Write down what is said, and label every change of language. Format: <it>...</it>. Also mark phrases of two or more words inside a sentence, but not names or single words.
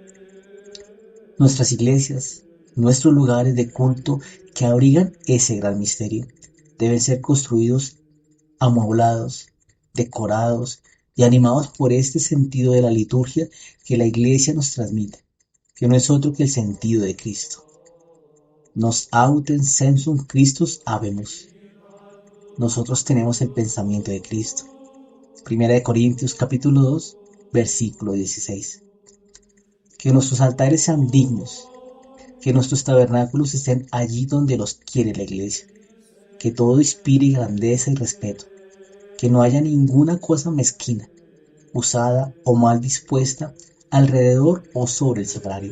<es>Nuestras iglesias, nuestros lugares de culto que abrigan ese gran misterio, deben ser construidos amueblados, decorados y animados por este sentido de la liturgia que la Iglesia nos transmite, que no es otro que el sentido de Cristo.</es> <la>Nos autem sensum Christus habemus.</la> <es>Nosotros tenemos el pensamiento de Cristo. Primera de Corintios capítulo 2, versículo 16. Que nuestros altares sean dignos, que nuestros tabernáculos estén allí donde los quiere la Iglesia, que todo inspire grandeza y respeto, que no haya ninguna cosa mezquina, usada o mal dispuesta alrededor o sobre el sagrario.</es>